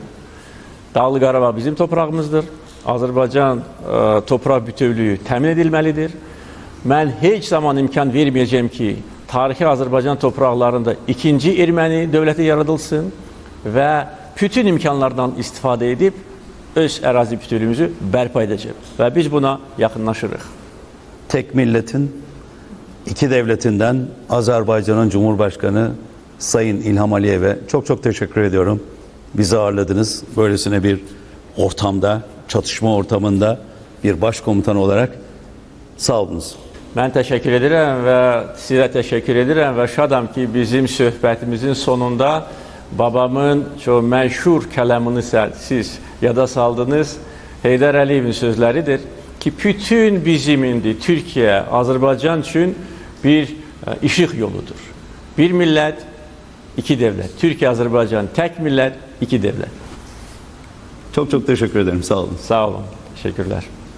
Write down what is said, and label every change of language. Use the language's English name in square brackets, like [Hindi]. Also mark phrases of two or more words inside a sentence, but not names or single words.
[Azerbaijani] Dağlı Qarabağ bizim toprağımızdır. Azərbaycan torpaq bütövlüyü təmin edilməlidir. Mən heç zaman imkan verməyəcəm ki, tarixi Azərbaycan torpaqlarında ikinci erməni dövləti yaradılsın və bütün imkanlardan istifadə edib öz ərazi bütövlüyümüzü bərpa edəcəm. Və biz buna yaxınlaşırıq. [Turkish] Tek milletin, iki devletinden Azerbaycan'ın Cumhurbaşkanı Sayın İlham Aliyev'e çok çok teşekkür ediyorum. Bizi ağırladınız. Böylesine bir ortamda, çatışma ortamında bir başkomutan olarak sağ olunuz. [Azerbaijani] Mən təşəkkür edirəm və sizə təşəkkür edirəm və şadam ki, bizim söhbətimizin sonunda babamın çox məşhur kələmini siz yada saldınız. Heydər Əliyevin sözləridir ki, bütün bizim indi Türkiye, Azərbaycan üçün bir işıq yoludur. Bir millət, [Turkish] iki devlet. Türkiye, Azərbaycan, tek millet, iki devlet. Çok çok teşekkür ederim. Sağ olun. Sağ olun. Teşekkürler.